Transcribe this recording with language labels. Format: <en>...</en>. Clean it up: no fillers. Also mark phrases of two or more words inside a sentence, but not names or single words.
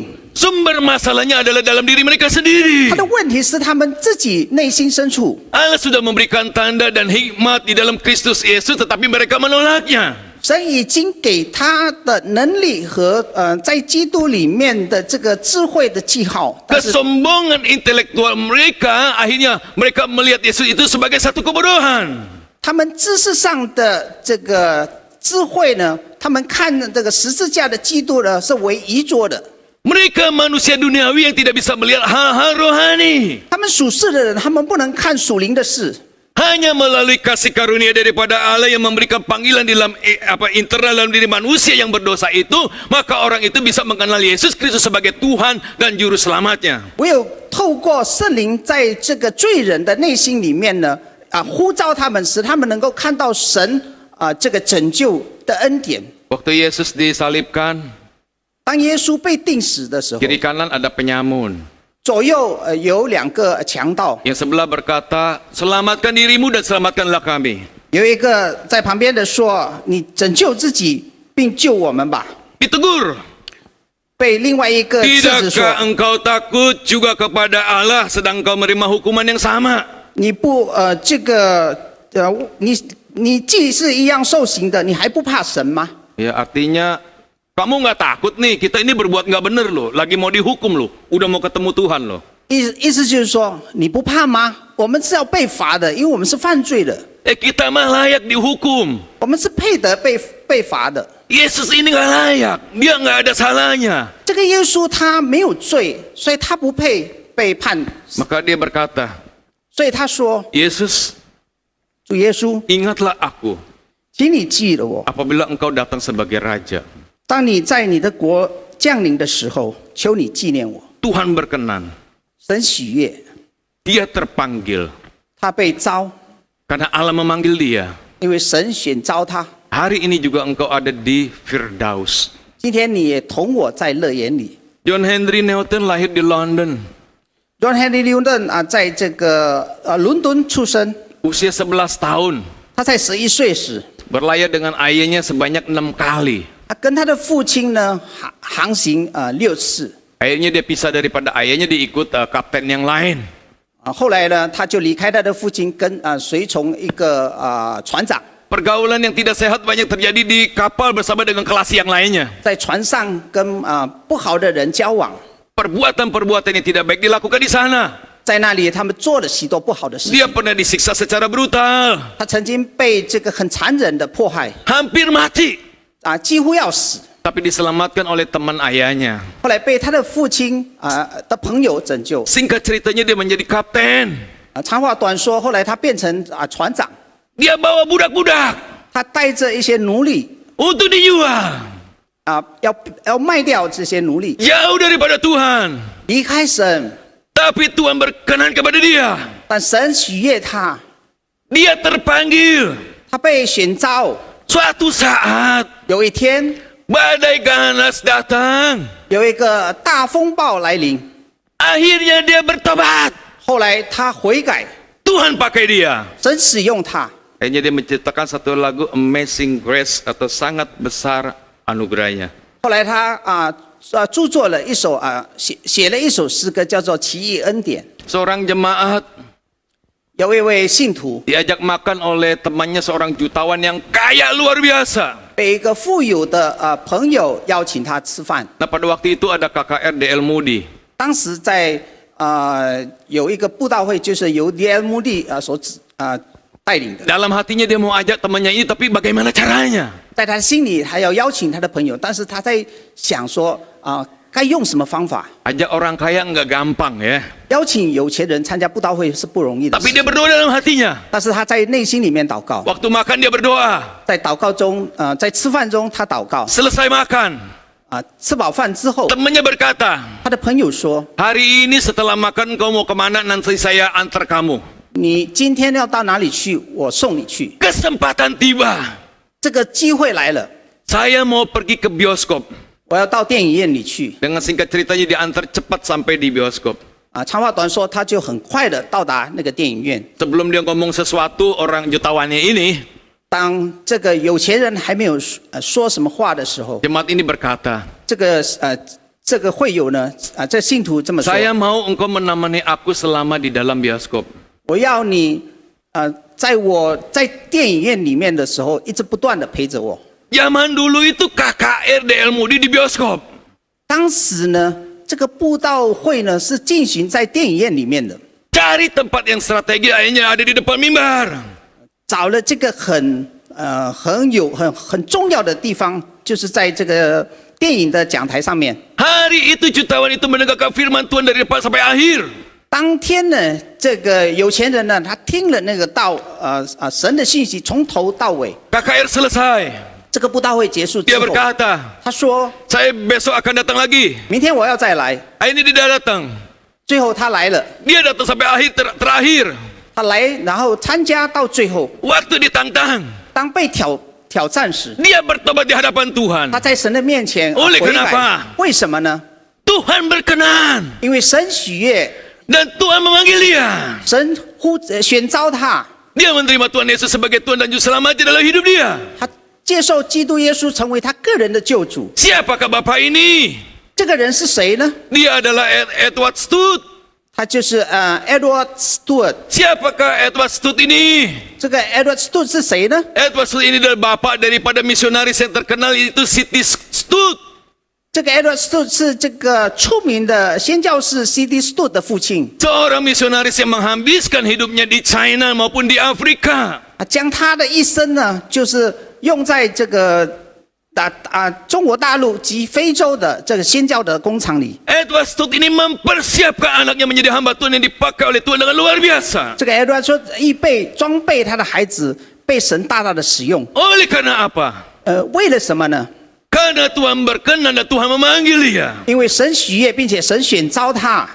<id>Sumber masalahnya adalah dalam diri mereka sendiri.</id> <zh>他的问题是他们自己内心深处。</zh> <id>Allah sudah memberikan tanda dan hikmat di dalam Kristus Yesus, tetapi mereka menolaknya.</id> <zh>神已经给他的能力和在基督里面的这个智慧的记号，但是</zh> <id>Kesombongan intelektual mereka, akhirnya mereka melihat Yesus itu sebagai satu kebodohan.</id> <zh>他们知识上的这个智慧呢，他们看这个十字架的基督呢是为愚拙的。</zh> <id>Mereka manusia duniawi yang tidak bisa melihat hal-hal rohani.</id> <zh>他们属世的人，他们不能看属灵的事。</zh> <id>hanya melalui kasih karunia daripada Allah yang memberikan panggilan di dalam internal dalam diri manusia yang berdosa itu, maka orang itu bisa mengenal Yesus Kristus sebagai Tuhan dan juru selamatnya.</id> <zh>唯有透过圣灵在这个罪人的内心里面呢，呼召他们，使他们能够看到神这个拯救的恩典。</zh> <id>Waktu Yesus disalibkan,</id> <zh>当耶稣被钉死的时候，</zh> <id>kiri kanan ada penyamun.</id> <zh>左右有2个强盗，</zh> <id>Yang sebelah berkata, selamatkan dirimu dan selamatkanlah kami.</id> <zh>有一个在旁边的说：“你拯救自己，并救我们吧。”</zh> <id>Ditegur.</id> <zh>被另外一个制止说</zh> <id>Tidakkah engkau takut juga kepada Allah sedang kau menerima hukuman yang sama?：“</id> <zh>你不你既是一样受刑的，你还不怕神吗？”</zh> <id>Ya artinya, kamu nggak takut nih, kita ini berbuat nggak bener loh, lagi mau dihukum loh, udah mau ketemu Tuhan loh.</id> <zh>意思就是说，你不怕吗？我们是要被罚的，因为我们是犯罪的，</zh> <id>Kita mah layak dihukum.</id> <zh>我们是配得被罚的。</zh> <id>Yesus ini nggak layak, dia nggak ada salahnya.</id> <zh>这个耶稣他没有罪，所以他不配被判。</zh> <id>Maka dia berkata,</id> <zh>所以他说</zh> <id>Yesus,</id> <zh>主耶稣，</zh> <id>ingatlah aku</id> <zh>请你记了我，</zh> <id>apabila engkau datang sebagai raja.</id> <zh>当你在你的国降临的时候，求你纪念我。</zh> <id>Tuhan berkenan,</id> <zh>神喜悦，</zh> <id>dia terpanggil</id> <zh>他被招，</zh> <id>karena Allah memanggil dia.</id> <zh>因为神选召他。</zh> <id>Hari ini juga engkau ada di Firdaus.</id> <zh>今天你也同我在乐园里。</zh> <id>John Henry Newton lahir di London,</id> <zh>John Henry Newton 在这个伦敦出生，</zh> <id>usia 11 tahun.</id> <zh>他在11岁时，</zh> <id>Berlayar dengan ayahnya sebanyak 6 kali.</id> <zh>他跟他的父亲呢航行6次。</zh> <id>Akhirnya dia pisah daripada ayahnya, dia ikut kapten yang lain.</id> <zh>后来呢，他就离开他的父亲，跟随从一个船长，</zh> <id>Pergaulan yang tidak sehat banyak terjadi di kapal bersama dengan kelas yang lainnya.</id> <zh>在船上跟不好的人交往，</zh> <id>Perbuatan-perbuatan yang tidak baik dilakukan di sana.</id> <zh>在那里他们做了许多不好的事情。</zh> <id>Dia pernah disiksa secara brutal,</id> <zh>他曾经被这个很残忍的迫害，</zh> <id>hampir mati.</id> <zh>几乎要死。</zh> <id>Tapi diselamatkan oleh teman ayahnya.</id> <zh>后来被他的父亲的朋友拯救。</zh> <id>Singkat ceritanya dia menjadi kapten.</id> <zh>长话短说，后来他变成船长，</zh> <id>Dia bawa budak-budak</id> <zh>他带着一些奴隶</zh> <id>untuk dijual.</id> <zh>要卖掉这些奴隶，</zh> <id>Jauh daripada Tuhan.</id> <zh>离开神。</zh> <id>Tapi Tuhan berkenan kepada dia.</id> <zh>但神喜悦他，</zh> <id>Dia terpanggil.</id> <zh>他被选召。</zh> <id>Suatu saat</id> <zh>有一天，</zh> <id>badai ganas datang.</id> <zh>有一个大风暴来临，</zh> <id>Akhirnya dia bertobat.</id> <zh>后来他悔改，</zh> <id>Tuhan pakai dia.</id> <zh>神使用他。</zh> <id>Akhirnya dia menciptakan satu lagu Amazing Grace atau sangat besar anugerahnya.</id> <zh>后来他著作了一首写了一首诗歌，叫做《奇异恩典》。</zh> <id>Seorang jemaat</id> <zh>有一位信徒</zh> <id>diajak makan oleh temannya seorang jutawan yang kaya luar biasa.</id> <zh>被一个富有的朋友邀请他吃饭。</zh> <id>Nah pada waktu itu ada KKR DL Moody.</id> <zh>当时在有一个布道会，就是由 D.L. Moody 所带领的。</zh> <id>Dalam hatinya dia mau ajak temannya ini, tapi bagaimana caranya?</id> <zh>在他心里还要邀请他的朋友，但是他在想说该用什么方法？</zh> <id>Ajak orang kaya nggak gampang ya.</id> <zh>邀请有钱人参加布道会是不容易的</zh> <id>Tapi</id> <zh>事，</zh> <id>dia berdoa dalam hatinya.</id> <zh>但是他在内心里面祷告，</zh> <id>Waktu makan dia berdoa.</id> <zh>在祷告中，在吃饭中他祷告，</zh> <id>Selesai makan,</id> <zh>吃饱饭之后，</zh> <id>temannya berkata,</id> <zh>他的朋友说</zh> <id>hari ini setelah makan kau mau kemana? Nanti saya antar kamu.</id> <zh>你今天要到哪里去？我送你去。</zh> <id>Kesempatan tiba.</id> <zh>这个机会来了，</zh> <id>Saya mau pergi ke bioskop.</id> <zh>我要到电影院里去。</zh> <id>Dengan singkat ceritanya diantar cepat sampai di bioskop.</id> <zh>长话短说，他就很快的到达那个电影院。</zh> <id>Sebelum dia ngomong sesuatu, orang jutawannya ini,</id> <zh>当这个有钱人还没有说什么话的时候，</zh> <id>jemaat ini berkata,</id> <zh>这个会友呢，这信徒这么说：</zh> <id>saya mau engkau menemani aku selama di dalam bioskop.</id> <zh>我要你在我在电影院里面的时候，一直不断的陪着我。</zh> <id>Zaman dulu itu KKR DL Moody di bioskop.</id> <zh>当时呢，这个布道会呢是进行在电影院里面的，</zh> <id>Cari tempat yang strategi, akhirnya ada di depan mimbar.</id> <zh>找了这个很重要的地方，就是在这个电影的讲台上面。</zh> <id>Hari itu jutawan itu menegakkan firman Tuhan dari depan sampai akhir.</id> <zh>当天呢，这个有钱人呢，他听了那个神的信息从头到尾。</zh> <id>KKR selesai.</id> <zh>这个布道会结束之</zh> <id>Dia</id> <zh>后，</zh> <id>berkata,</id> <zh>他说</zh> <id>saya besok akan datang lagi.</id> <zh>明天我要再来。</zh> <id>Hari ini dia datang.</id> <zh>最后他来了，</zh> <id>Dia datang sampai akhir terakhir.</id> <zh>他来然后参加到最后，</zh> <id>Waktu ditantang,</id> <zh>当被挑战时，</zh> <id>dia bertobat di hadapan Tuhan.</id> <zh>他在神的面前</zh> <id>Oleh</id> <zh>悔</zh> <id>kenapa?</id> <zh>改。为什么呢？</zh> <id>Tuhan berkenan</id> <zh>因为神喜悦，</zh> <id>dan Tuhan memanggil dia.</id> <zh>神选召他，</zh> <id>Dia menerima Tuhan Yesus sebagai Tuhan dan Juru Selamat dalam hidup dia.</id> <zh>他接受基督耶稣成为他个人的救主。</zh> <id>Siapakah Bapak ini?</id> <zh>这个人是谁呢？</zh> <id>Dia adalah Edward Studd.</id> <zh>他就是 Edward Stuart。</zh> <id>Siapakah Edward Studd ini?</id> <zh>这个 Edward Stuart 是谁呢？</zh> <id>Edward Studd ini adalah bapak daripada misionaris yang terkenal itu C.T. Studd.</id> <zh>这个 Edward Stuart 是这个出名的宣教士 C.T. Stuart 的父亲。</zh> <id>Seorang misionaris yang menghabiskan hidupnya di China maupun di Afrika.</id> <zh>将他的一生呢，就是用在这个中国大陆及非洲的这个宣教的工厂里。</zh> <id>Edward Studd ini mempersiapkan anaknya menjadi hamba Tuhan yang dipakai oleh Tuhan dengan luar biasa.</id> <zh>这个 Edward 说，装备他的孩子被神大大的使用。</zh> <id>Oleh karena apa?</id> <zh>为了什么呢？</zh> <id>Karena Tuhan berkenan dan Tuhan memanggil dia.</id> <zh>因为神喜悦，并且神选召他。</zh>